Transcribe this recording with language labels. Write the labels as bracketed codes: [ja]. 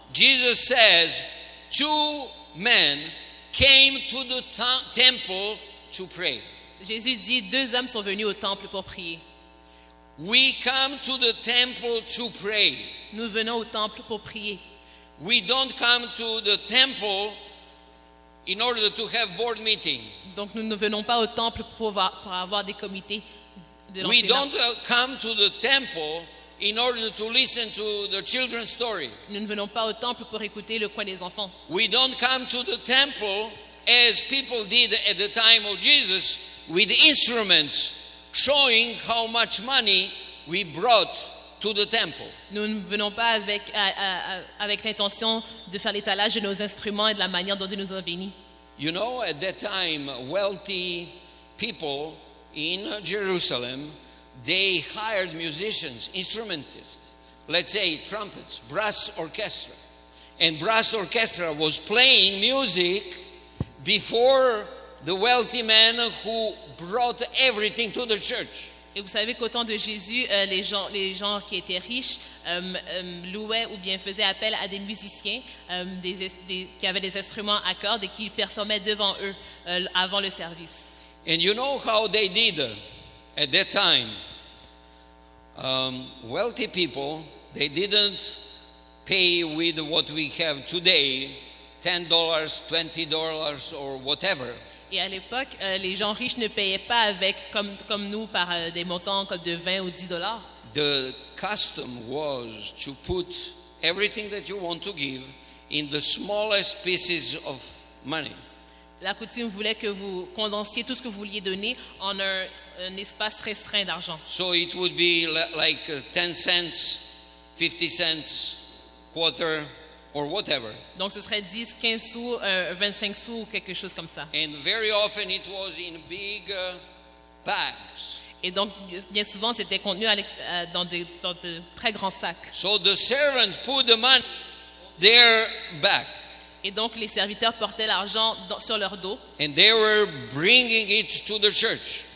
[en] Jesus says, 2 men came to the temple to pray. [fr] Jésus dit, 2 hommes sont venus au temple pour prier. [en] We come to the temple to pray. [fr] Nous venons au temple pour prier. [en] We don't come to the temple in order to have board meeting. [fr] Donc nous ne venons pas au temple pour avoir des comités de [en] We [fr] l'enseignement. [en] don't come to the temple in order to listen to the children's story. [fr] Nous ne venons pas au temple pour écouter le coin des enfants. [en] We don't come to the temple as people did at the time of Jesus with instruments showing how much money we brought to the temple. [fr] Nous ne venons pas avec l'intention de faire l'étalage de nos instruments et de la manière dont Dieu nous a bénis. [en] You know, at that time, wealthy people in Jerusalem, they hired musicians, instrumentists, let's say trumpets, brass orchestra. And brass orchestra was playing music before the wealthy man who brought everything to the church. [fr] Et vous savez qu'au temps de Jésus, les gens qui étaient riches louaient ou bien faisaient appel à des musiciens qui avaient des instruments à cordes et qui performaient devant eux avant le service. [en] And you know how they did at that time? Wealthy people, they didn't pay with what we have today, $10, $20 or whatever. [fr] Et à l'époque, les gens riches ne payaient pas avec, comme nous, par des montants comme de 20 ou 10 dollars. [en] The custom was to put everything that you want to give in the smallest pieces of money. [fr] La coutume voulait que vous condensiez tout ce que vous vouliez donner en un espace restreint d'argent. [en] So it would be like 10 cents, 50 cents, quarter, or whatever. [fr] Donc ce serait 10, 15 sous, 25 sous ou quelque chose comme ça. [en] And very often it was in big bags. [fr] Et donc bien souvent c'était contenu dans de très grands sacs. [en] So the servant put the money in their bag. [fr] Et donc les serviteurs portaient l'argent sur leur dos [en] And they were bringing it to the church.